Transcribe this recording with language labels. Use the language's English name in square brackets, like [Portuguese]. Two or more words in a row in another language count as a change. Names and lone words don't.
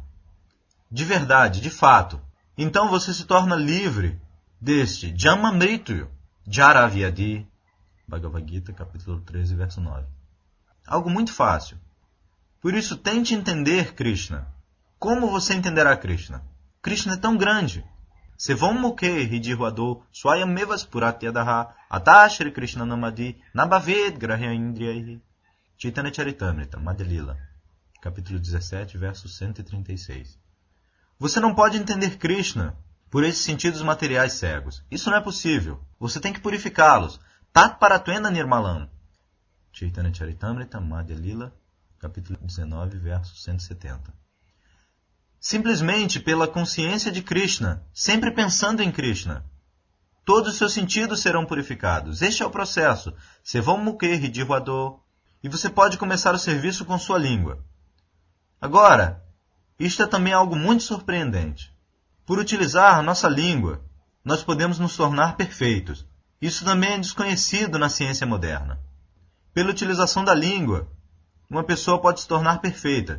[Portuguese] De verdade, de fato. Então você se torna livre deste [Sanskrit] Dhamma Mrityu, Jara Vyadi. [Portuguese] Bhagavad Gita, capítulo 13, verso 9. Algo muito fácil. Por isso, tente entender Krishna. Como você entenderá Krishna? Krishna é tão grande. [Sanskrit] Sevam muke hridihvado swayam mevas puratyadaha atashri Krishna namadi nabhaved grahya indriyaihi. [Portuguese] Chaitanya Charitamrita, Madhya Lila, capítulo 17, verso 136. Você não pode entender Krishna por esses sentidos materiais cegos. Isso não é possível. Você tem que purificá-los. [Sanskrit] Tat Paratvena Nirmalam. [Portuguese] Chaitanya Charitamrita, Madhya Lila, capítulo 19, verso 170. Simplesmente pela consciência de Krishna, sempre pensando em Krishna, todos os seus sentidos serão purificados. Este é o processo. [Sanskrit] Sevam muke hridihvado. [Portuguese] E você pode começar o serviço com sua língua. Agora, isto é também algo muito surpreendente. Por utilizar nossa língua, nós podemos nos tornar perfeitos. Isso também é desconhecido na ciência moderna. Pela utilização da língua, uma pessoa pode se tornar perfeita.